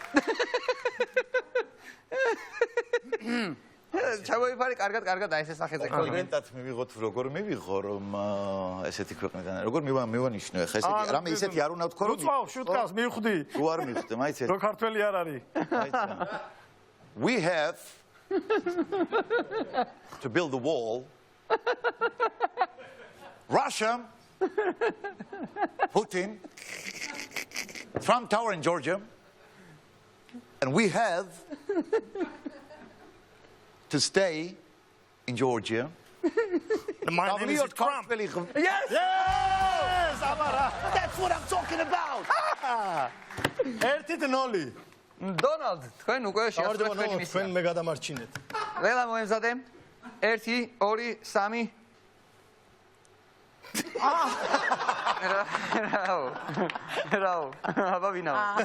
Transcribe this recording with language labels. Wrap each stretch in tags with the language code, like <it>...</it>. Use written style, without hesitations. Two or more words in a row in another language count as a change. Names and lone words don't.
<ka>ჩავიფარე კარგად აი ეს სახეზე ხო. კონკრეტად მივიღოთ როგორ მივიღო რომ ესეთი ქვეყნიდან როგორ მივანიშნო ახლა ესე იგი რამე ისეთი არ უნდა ვთქო რომ უწყავ შუტკას მივხვდი. თუ არ მივხვდი მაიცე რო ქართველი არ არის.</ka> <en>We have to build the wall. Russia, Putin, Trump Tower in Georgia, and we have to stay in Georgia. My name is Trump. Yes!</en> <ka>Yes! აბარა.</ka> <en>That's what I'm talking about!</en> <ka>ერთით ნოლი. დონალდ, თქვენ უკვე შეასრულეთ თქვენი ჩვენ მისია. მე გადამარჩინეთ. ველა მოემზადე. 1 2 3 რაო, აბა ვინაო?</ka>